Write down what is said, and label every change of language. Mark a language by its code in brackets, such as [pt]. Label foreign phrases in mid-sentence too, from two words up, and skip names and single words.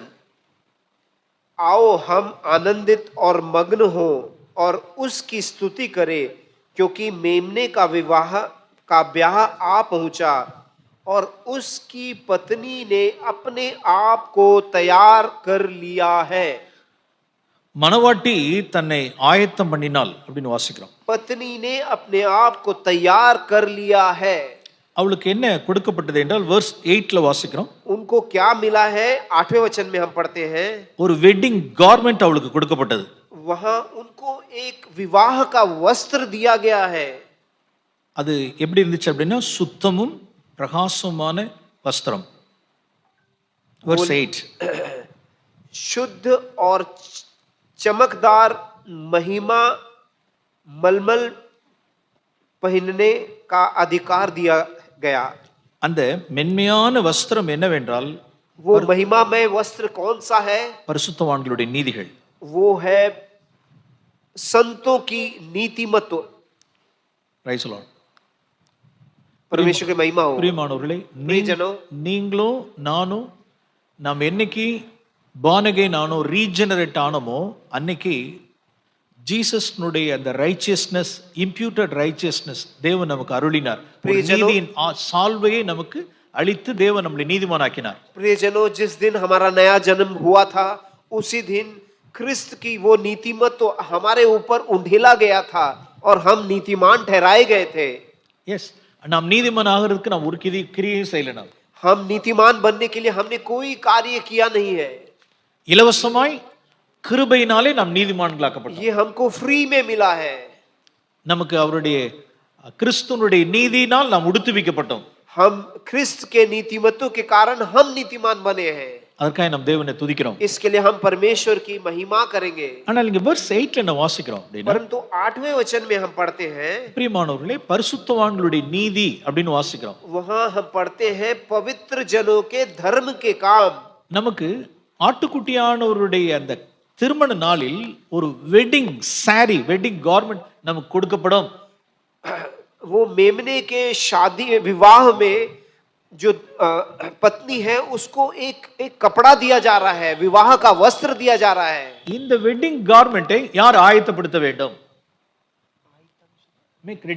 [hi] आओ हम आनंदित और मग्न हो और उसकी स्तुति करें, क्योंकि मेमने का ब्याह आ पहुंचा और उसकी पत्नी ने अपने आप को तैयार कर लिया है। [ta] மணவாட்டி தன்னை ஆயத்தம் பண்ணினாள் அப்படின்னு வாசிக்கிறோம். [hi] पत्नी ने अपने आप को तैयार कर लिया है। [ta] அவளுக்கு என்ன கொடுக்கப்பட்டது என்றால் verse 8ல வாசிக்கிறோம். [hi] उनको क्या मिला है? 8वें वचन में हम पढ़ते हैं, [ta] ஒரு [en] wedding garment [ta] அவளுக்கு கொடுக்கப்பட்டது. [hi] वहां उनको एक विवाह का वस्त्र दिया गया है। [ta] அது எப்படி இருந்துச்சு அப்படின்னா சுத்தமும் பிரகாசமான வஸ்திரம். [en] verse 8. [hi] शुद्ध और चमकदार महिमा मलमल पहनने का अधिकार दिया गया। [ta] அந்த மென்மையான வஸ்திரம் என்னவென்றால் [hi] वो महिमामय वस्त्र कौन सा है? [ta] பரிசுத்தவான்களுடைய நீதிகள். [hi] वो है संतों की नीतिमत्व। [en] Praise the Lord. [hi] परमेश्वर की महिमा हो। [ta] பிரியமானவர்களே, [hi] प्रियजनों, [ta] நீங்களோ நானும் நாம் என்னைக்கு [en] born again [ta] ஆனோ ரீஜெனரேட் ஆனோமோ அன்னைக்கு ஜீசஸ்னுடைய அந்த [en] righteousness, imputed righteousness [ta] தேவன் நமக்கு அருளினார். ஒரு [hi] பிரியஜனோ, [ta] நீதியின் சால்வையை நமக்கு அளித்து தேவன் நம்மளை நீதிமானாக்கினார். [hi] प्रियजनों, जिस दिन हमारा नया जन्म हुआ था उसी दिन क्रिस्त की वो नीतिमत तो हमारे ऊपर उंडेला गया था और हम नीतिमान ठहराए गए थे. [ta] எஸ், நாம் நீதிமான் ஆகிறதுக்கு நாம் ஒரு கிரியையும் செய்யல. நாம் [hi] हम नीतिमान बनने के लिए हमने कोई कार्य किया नहीं है. [ta] இலவசமாய் கிருபையினாலே நாம் நீதிமான்களாக்கப்பட்டோம். [hi] ये हमको फ्री में मिला है. [ta] நமக்கு அவருடைய கிறிஸ்துவனுடைய நீதியினால் நாம் உடுத்துவிக்கப்பட்டோம். [hi] हम ख्रिस्त के नीतिमतों के कारण हम नीतिमान बने हैं. [ta] அதற்காக நாம் தேவனை துதிக்கிறோம். [hi] इसके लिए हम परमेश्वर की महिमा करेंगे. [ta] ஆனால் இங்க வெர்ஸ் 8ல என்ன வாசிக்கிறோம் அப்படினா, [hi] परंतु 8वें वचन में हम पढ़ते हैं, [ta] பிரியமானவர்களே, பரிசுத்தவான்களுடைய நீதி அப்படின்னு வாசிக்கிறோம். [hi] वहां हम पढ़ते हैं पवित्र जनों के धर्म के काम. [ta] நமக்கு ஆட்டுக்குட்டியானவருடைய அந்த திருமண நாளில் ஒரு [en] wedding sari, wedding garment [ta] நமக்கு கொடுக்கப்படும். [hi] वो मेमने के शादी विवाह में जो पत्नी है उसको एक कपड़ा दिया जा रहा है, विवाह का वस्त्र दिया जा रहा है. [ta] இந்த [en] wedding garment [ta] யார் ஆயத்தப்படுத்த வேண்டும்? [en] make ready.